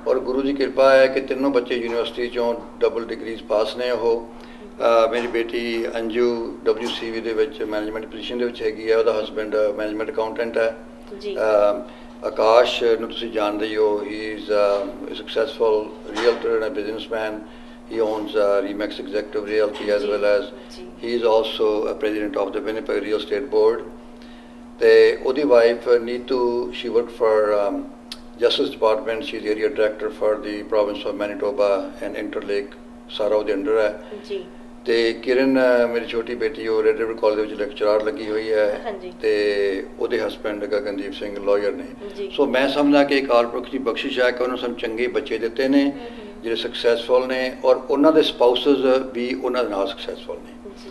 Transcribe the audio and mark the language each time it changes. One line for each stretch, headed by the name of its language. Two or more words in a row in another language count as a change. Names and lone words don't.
Punjabi: ਔਰ ਗੁਰੂ ਦੀ ਕਿਰਪਾ ਹੈ ਕਿ ਤਿੰਨੋਂ ਬੱਚੇ ਯੂਨੀਵਰਸਿਟੀ ਚੋਂ
English: double degrees
Punjabi: ਪਾਸ ਨੇ। ਉਹ ਮੇਰੀ ਬੇਟੀ ਅੰਜੂ WCV ਦੇ ਵਿੱਚ
English: management position
Punjabi: ਦੇ ਵਿੱਚ ਹੈਗੀ ਹੈ, ਉਹਦਾ ਹਸਬੈਂਡ
English: management accountant
Punjabi: ਹੈ ਜੀ। ਆਕਾਸ਼ ਨੂੰ ਤੁਸੀਂ ਜਾਣਦੇ ਹੀ ਹੋ,
English: he is successful realtor and businessman. He owns Remax Executive Realty as well as he is also a president of the Winnipeg Real Estate Board.
Punjabi: ਤੇ ਉਹਦੀ ਵਾਈਫ ਨੀਤੂ,
English: she worked for Justice Department. She is area director for the province of Manitoba and Interlake,
Punjabi: ਸਾਰਾ ਉਹਦੇ ਅੰਡਰ ਹੈ ਜੀ। ਤੇ ਕਿਰਨ ਮੇਰੀ ਛੋਟੀ ਬੇਟੀ, ਉਹ ਰੈਡ ਰਿਵਰ ਕਾਲਜ ਦੇ ਵਿੱਚ ਲੈਕਚਰਰ ਲੱਗੀ ਹੋਈ ਹੈ ਤੇ ਉਹਦੇ ਹਸਬੈਂਡ ਗਗਨਦੀਪ ਸਿੰਘ ਲਾਇਰ ਨੇ। ਸੋ ਮੈਂ ਸਮਝਦਾ ਕਿ ਅਕਾਲ ਪੁਰਖ ਦੀ ਬਖਸ਼ਿਸ਼ ਹੈ ਕਿ ਉਹਨਾਂ ਸਾਨੂੰ ਚੰਗੇ ਬੱਚੇ ਦਿੱਤੇ ਨੇ ਜਿਹੜੇ ਸਕਸੈਸਫੁਲ ਨੇ, ਔਰ ਉਹਨਾਂ ਦੇ ਸਪਾਊਸਸ ਵੀ ਉਹਨਾਂ ਦੇ ਨਾਲ ਸਕਸੈਸਫੁਲ ਨੇ।